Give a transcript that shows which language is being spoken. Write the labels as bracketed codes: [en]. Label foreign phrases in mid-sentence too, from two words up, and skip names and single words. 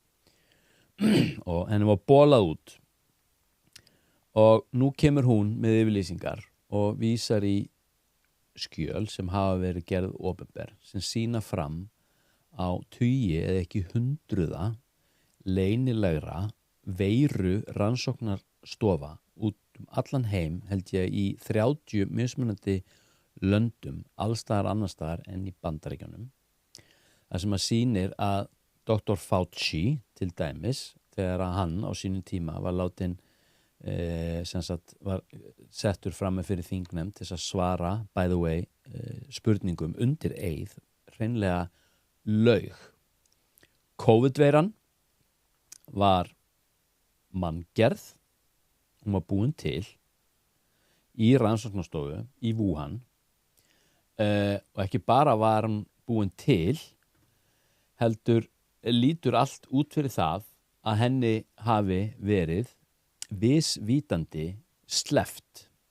[is] og henni var bolað út og nú kemur hún með yfirlýsingar og vísar í skjöl sem hafa verið gerð opinber sem sýna fram á tugi eða ekki hundruða leynilegra veiru rannsóknarstofa út allan heim held ég í 30 mismunandi löndum allstaðar annarstaðar en í Bandaríkjunum. Það sem að sýnir að Dr. Fauci til dæmis þegar að hann á sínum tíma var látin sem sagt var settur fram með fyrir þingnefnd til að svara [en] by the way [is] spurningum undir eið hreinlega laug. COVID-veiran var manngerð, hún var búin til í rannsóknarstofu í Wuhan og ekki bara var hann búin til heldur lítur allt út fyrir það að henni hafi verið vísvítandi sleppt